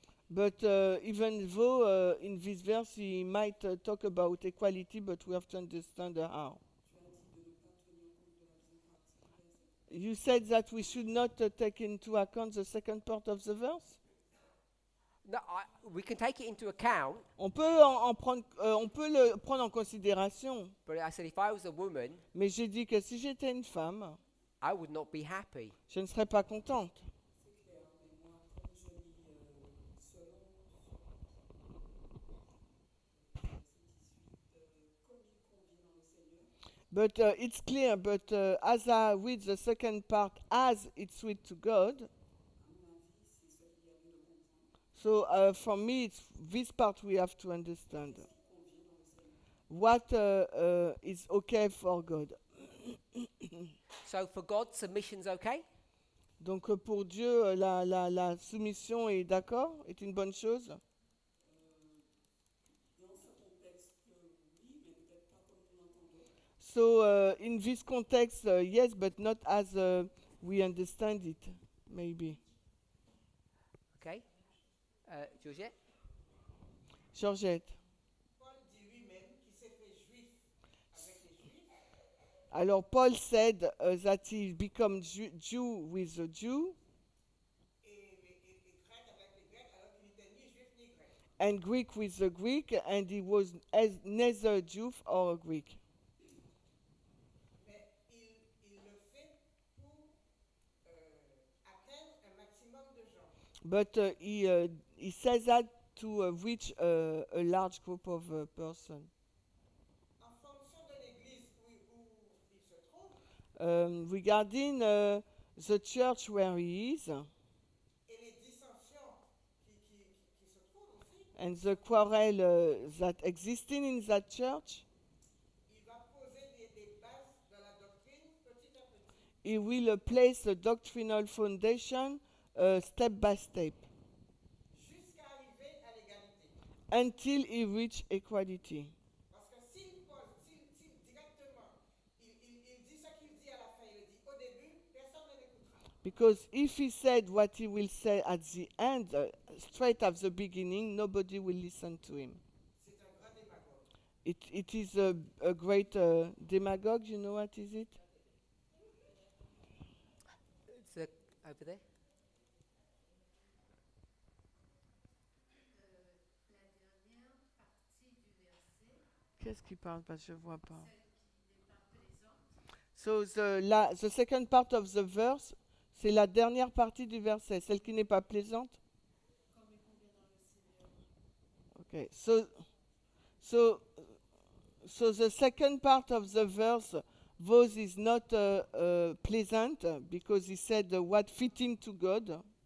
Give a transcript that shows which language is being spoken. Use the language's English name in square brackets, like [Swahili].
[English] But even though in this verse he might talk about equality, but we have to understand how. You said that we should not take into account the second part of the verse? No, we can take it into account, [French] On peut on peut le prendre en considération, [English] but I said if I was a woman, [French] mais j'ai dit que si j'étais une femme, [English] I would not be happy. [French] je ne serais pas contente. [English] But it's clear, but as I read the second part, as it's sweet to God, so for me, it's this part we have to understand. What is okay for God. So for God, submission's okay? [French] Donc pour Dieu, la soumission est d'accord, est une bonne chose. [English] So in this context, yes, but not as we understand it, maybe. Okay. Georgette? Georgette. [French] Paul dit lui-même qu'il s'est fait juif avec les juifs [English] Alors Paul said that he become Jew with a Jew [French] et grec avec les grecs alors qu'il n'était ni juif ni grec. [English] and Greek with the Greek, and he was neither Jew or a Greek. [French] Mais il le fait pour atteindre un maximum de gens. [English] But he says that to reach a large group of persons. [French] En fonction de l'église où il se trouve [English] Regarding the church where he is, [French] et les dissensions qui se trouvent aussi, [English] and the quarrel that existing in that church, [French] il va poser des bases de la doctrine petit à petit. [English] he will place a doctrinal foundation step by step [French] Jusqu'à arriver à l'égalité. [English] until he reach equality. [French] Parce que s'il directement, il dit ce qu'il dit à la fin, il le dit au début, personne ne l'écoutera. [English] Because if he said what he will say at the end, straight at the beginning, nobody will listen to him. [French] C'est un grand démagogue. [English] It is a great demagogue, you know what is it? It's over there. [French] Qu'est-ce qu'il parle? Parce que je vois pas. [English] So the second part of the verse, [French] c'est la dernière partie du verset, celle qui n'est pas plaisante. [English] Okay, so the second part of the verse, those is not pleasant because he said what fitting to God.